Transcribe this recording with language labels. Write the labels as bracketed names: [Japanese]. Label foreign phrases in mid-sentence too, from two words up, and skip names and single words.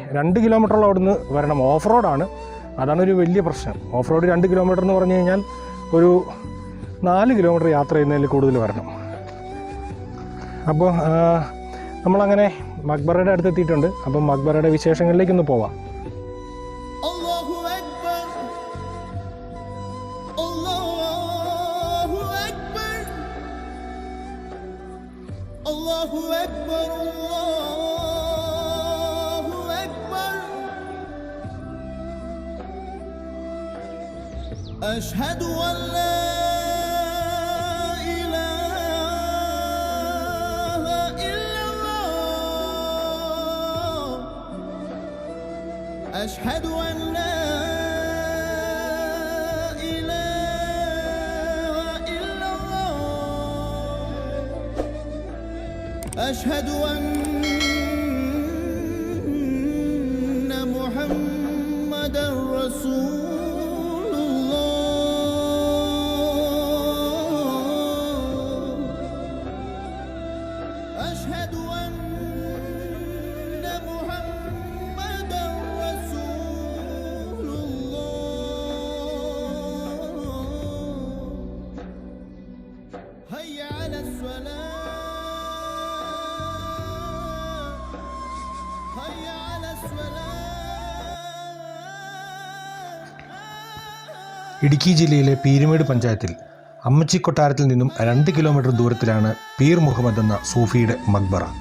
[Malayalam] 2 കിലോമീറ്ററോളം അവിടുന്ന് വരണം. ഓഫ് റോഡാണ്, അതാണ് ഒരു വലിയ പ്രശ്നം. [English] off road [Malayalam] 2 കിലോമീറ്റർ എന്ന് പറഞ്ഞു കഴിഞ്ഞാൽ ഒരു 4 കിലോമീറ്റർ യാത്ര ചെയ്യുന്നതിൽ കൂടുതൽ വരണം. അപ്പോൾ നമ്മളങ്ങനെ മക്ബറയുടെ അടുത്ത് എത്തിയിട്ടുണ്ട്. അപ്പം മക്ബറയുടെ വിശേഷങ്ങളിലേക്കൊന്ന് പോവാം. [Arabic] الله أكبر، الله أكبر. أشهد أن لا إله إلا الله. أشهد أن لا أشهد أن محمدًا رسول الله. أشهد أن محمدًا رسول الله. هيا على الصلاة. [Malayalam] ഇടുക്കി ജില്ലയിലെ പീരുമേട് പഞ്ചായത്തിൽ അമ്മച്ചി കൊട്ടാരത്തിൽ നിന്നും 2 കിലോമീറ്റർ ദൂരത്തിലാണ് പീർ മുഹമ്മദ് എന്ന സൂഫിയുടെ മക്ബറ.